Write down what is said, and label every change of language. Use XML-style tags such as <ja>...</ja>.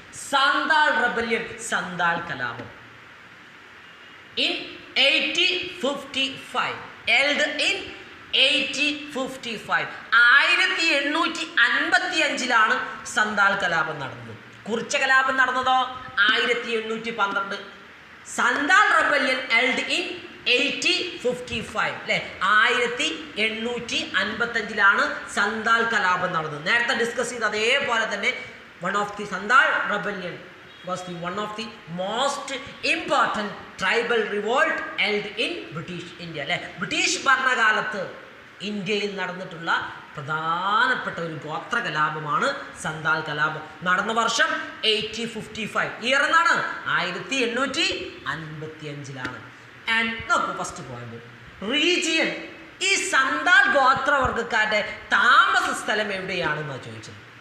<ml>Santhal rebellion, Santhal കലാപം. In 1855,</ml> <en>held in 1855,</en> <ml>1855 Santhal കലാപം നടന്നത്. കുറിച്ച കലാപം നടന്നതോ 1812. സന്താൾ റെബല്യൻ</ml> <en>held in 1855</en> <ml>അല്ലേ, 1855 സന്താൾ കലാപം നടന്നത്. നേരത്തെ ഡിസ്കസ് ചെയ്ത് അതേപോലെ തന്നെ</ml> <en>Santhal rebellion was one of the most important tribal revolt held in British India.</en> <ml>അല്ലേ, ബ്രിട്ടീഷ് ഭരണകാലത്ത് ഇന്ത്യയിൽ നടന്നിട്ടുള്ള പ്രധാനപ്പെട്ട ഒരു ഗോത്ര കലാപമാണ് സന്താൾ കലാപം. നടന്ന വർഷം 1855. ഇയർ എന്നാണ് 1855. ആൻഡ് നോക്കൂ,</ml> <en>first point,</en> <ml>റീജിയൻ. ഈ സന്താൾ ഗോത്രവർഗക്കാരുടെ താമസ സ്ഥലം എവിടെയാണെന്നാണ് ചോദിച്ചത്.</ml>